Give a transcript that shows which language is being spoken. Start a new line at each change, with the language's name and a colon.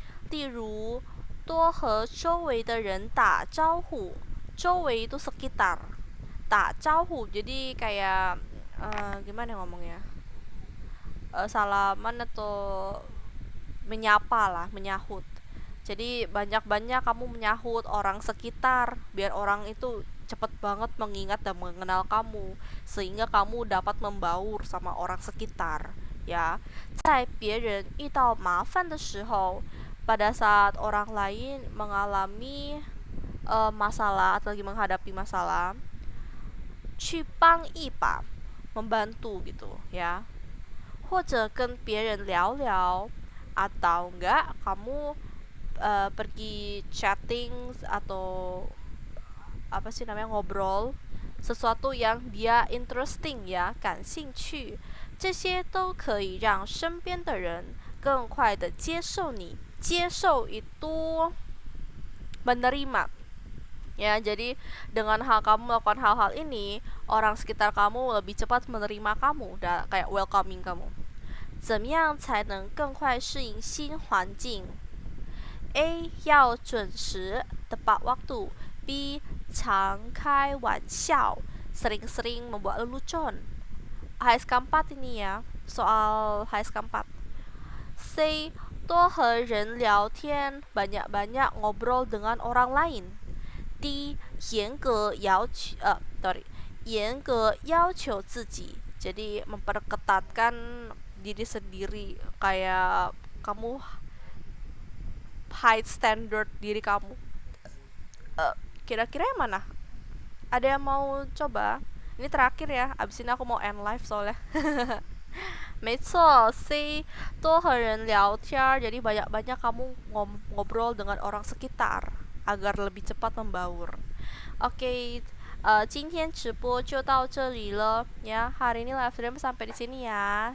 Chinese: 例如多和周围的人打招呼.
Indonesian: 周围 itu sekitar. 打招呼 jadi kayak gimana ngomongnya? Salaman atau menyapa lah, menyahut. Jadi banyak-banyak kamu menyahut orang sekitar biar orang itu cepat banget mengingat dan mengenal kamu sehingga kamu dapat membaur sama orang sekitar, ya.
Chinese: 在别人遇到麻烦的时候,
Indonesian: pada saat orang lain mengalami masalah atau lagi menghadapi masalah,
Chinese: 去帮一把,
Indonesian: membantu gitu, ya.
Chinese: 或者跟别人聊聊,
Indonesian: atau enggak kamu pergi chatting atau apa sih namanya, ngobrol sesuatu yang dia interesting, ya, 感兴趣.
Chinese: 这些都可以让身边的人更快的接受你.
Indonesian: 接受 itu menerima, ya. Jadi dengan kamu melakukan hal-hal ini, orang sekitar kamu lebih cepat menerima kamu, kayak welcoming kamu.
Chinese: 怎么样才能更快适应新环境? A. 要准时
Indonesian: tepat waktu. B.
Chinese: 常开玩笑,
Indonesian: sering-sering membuat lelucon. HS keempat ini ya, soal HS keempat. C.
Chinese: 多和人聊天,
Indonesian: banyak-banyak ngobrol dengan orang lain. D.
Chinese: 严格要求自己,
Indonesian: jadi memperketatkan diri sendiri, kayak kamu high standard diri kamu. Kira-kira yang mana? Ada yang mau coba? Ini terakhir ya, abis ini aku mau end live soalnya.
Chinese: 没错 C. 多和人聊天,
Indonesian: jadi banyak-banyak kamu ngobrol dengan orang sekitar agar lebih cepat membaur.
Chinese: Oke, 今天直播就到这里了 ya.
Indonesian: Hari ini live stream sampai di sini ya.